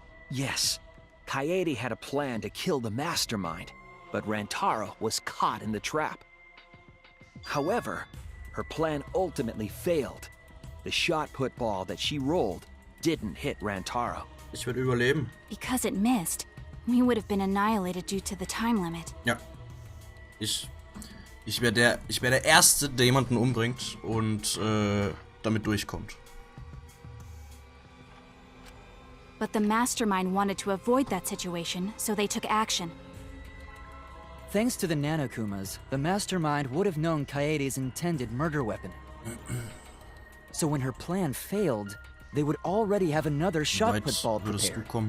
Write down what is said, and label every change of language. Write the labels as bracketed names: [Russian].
[English] Yes, Kaede had a plan to kill the Mastermind, but Rantaro was caught in the trap. However, her plan ultimately failed. The shot put ball that she rolled didn't hit Rantaro. [German] Ich werde überleben. [English] Because it missed, we would have been annihilated due to the time limit. [German] Ja. Ich wäre der Erste, der jemanden umbringt und damit durchkommt. [English] But the Mastermind wanted to avoid that situation, so they took action. Thanks to the Nanokumas, the Mastermind would have known Kaede's intended murder weapon. So when her plan failed, they would already have another shot put ball prepared.